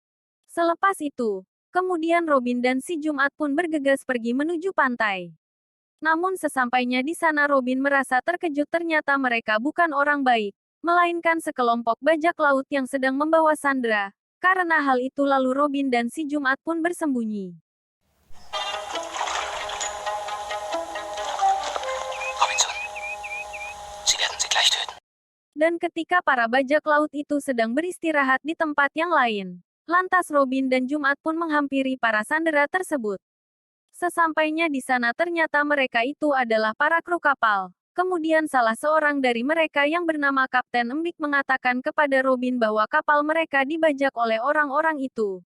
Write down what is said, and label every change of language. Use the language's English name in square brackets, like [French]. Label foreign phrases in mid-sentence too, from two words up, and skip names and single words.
[Indonesian] Selepas itu, kemudian Robin dan si Jumat pun bergegas pergi menuju pantai. Namun sesampainya di sana Robin merasa terkejut, ternyata mereka bukan orang baik, melainkan sekelompok bajak laut yang sedang membawa Sandra. Karena hal itu lalu Robin dan si Jumat pun bersembunyi. [German] Robinson, Sie werden sie gleich töten. [Indonesian] Dan ketika para bajak laut itu sedang beristirahat di tempat yang lain, lantas Robin dan Jumat pun menghampiri para sandera tersebut. Sesampainya di sana ternyata mereka itu adalah para kru kapal. Kemudian salah seorang dari mereka yang bernama Kapten Embik mengatakan kepada Robin bahwa kapal mereka dibajak oleh orang-orang itu.